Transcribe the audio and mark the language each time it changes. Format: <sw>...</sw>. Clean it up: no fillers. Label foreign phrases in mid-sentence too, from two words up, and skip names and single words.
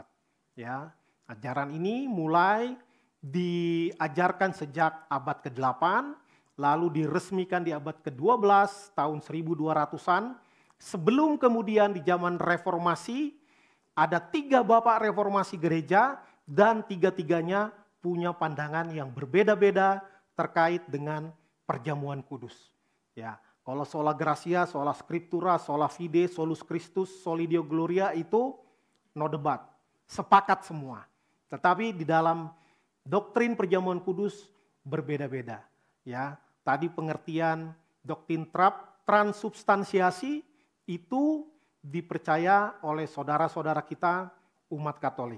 <id>Ya, ajaran ini mulai diajarkan sejak abad ke-8, lalu diresmikan di abad ke-12 tahun 1200-an. Sebelum kemudian di zaman reformasi ada 3 bapak reformasi gereja dan tiga-tiganya punya pandangan yang berbeda-beda terkait dengan perjamuan kudus. Ya. Kalau</id> <la>sola gratia, sola scriptura, sola fide, solus Christus, soli Deo gloria</la> <id>itu no debat, sepakat semua. Tetapi di dalam doktrin perjamuan kudus berbeda-beda. Ya, tadi pengertian doktrin transubstansiasi itu dipercaya oleh saudara-saudara kita umat Katolik.</id>